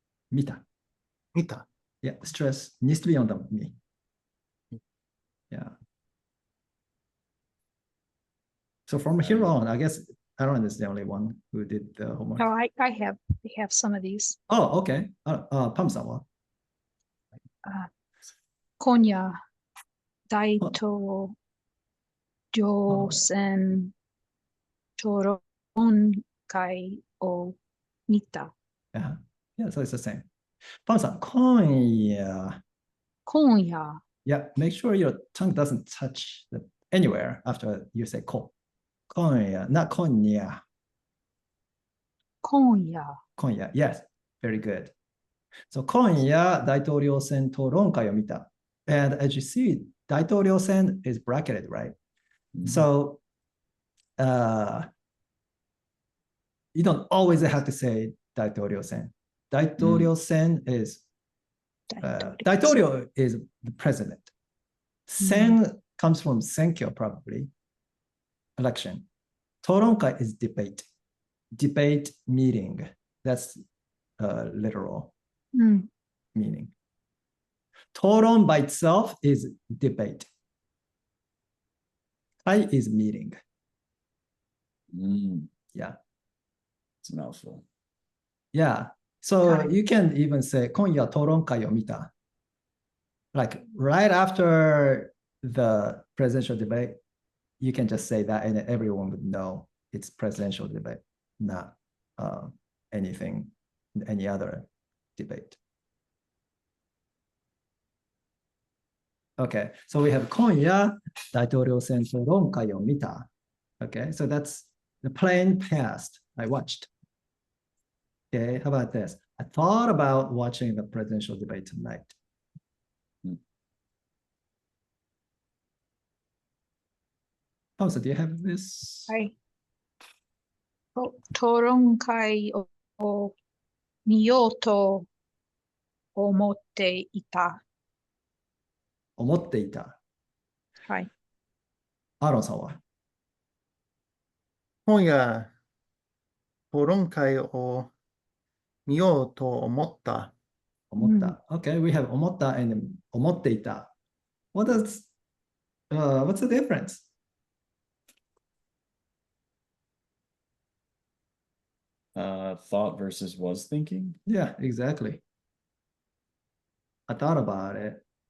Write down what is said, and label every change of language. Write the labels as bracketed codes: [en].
[ja] 見た。 [en] Yeah, stress needs to be on the me. Yeah. So from here on, I guess Aaron is the only one who did the homework. No, I have some of these. Oh, okay. [ja] パムさんは今夜、大統領選討論会を見た。 [en] Yeah, so it's the same. [ja] パムさん、今夜。今夜。 [en] Yeah, make sure your tongue doesn't touch anywhere after you say 今夜, not 今夜. [ja] 今夜。 [en] 今夜, yes, very good. [ja] So 今夜大統領選討論会を見た. [en] And as you see, 大統領選 is bracketed, right? Mm. So you don't always have to say 大統領選. 大統領選 is 大統領 is the president. 選 comes from 選挙 probably. Election. 討論会 is debate. Debate meeting. That's literal meaning. 討論 by itself is debate. 会 is meeting. Mm. Yeah. It's a mouthful. Yeah. So [ja] はい。 [en] you can even say, [ja] 今夜討論会を見た. [en] Like right after the presidential debate, you can just say that and everyone would know it's presidential debate, not anything, any other debate. Okay, so we have [ja] 今夜大統領選討論会を見た. [en] Okay, so that's the plain past. I watched. Okay, how about this? I thought about watching the presidential debate tonight. Oh, so do you have this? [ja] はい。討論会を見ようと思っていた。思っていた。はい。アーロンさんは今夜、討論会を見ようと思った。思った。 [en] Okay, we have 思った and 思っていた。 What's the difference? Thought versus was thinking. Yeah, exactly. I thought about it.